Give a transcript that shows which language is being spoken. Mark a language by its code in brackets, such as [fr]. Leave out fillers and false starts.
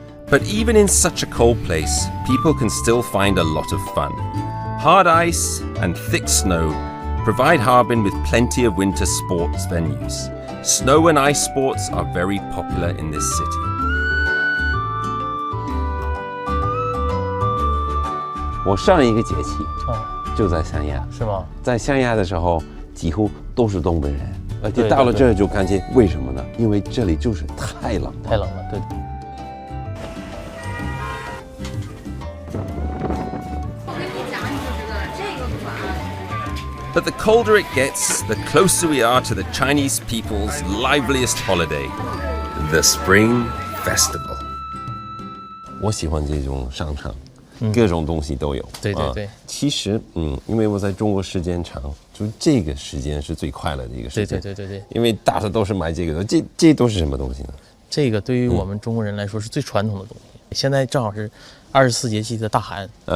[en] But even in such a cold place, people can still find a lot of fun. Hard ice and thick snow provide Harbin with plenty of winter sports venues. Snow and ice sports are very popular in this city. [zh] 我上一个节气就在三亚，是吗？在三亚的时候几乎都是东北人，而且对到了对这儿就感觉为什么呢？因为这里就是太冷了。太冷了，对。 [en] But the colder it gets, the closer we are to the Chinese people's liveliest holiday, the Spring Festival. [zh] 我喜欢这种商场，各种东西都有。对对对。其实，因为我在中国时间长，就这个时间是最快乐的一个时间。对。因为大家都是买这个的，这都是什么东西呢？这个对于我们中国人来说是最传统的东西。现在正好是24节气的大寒。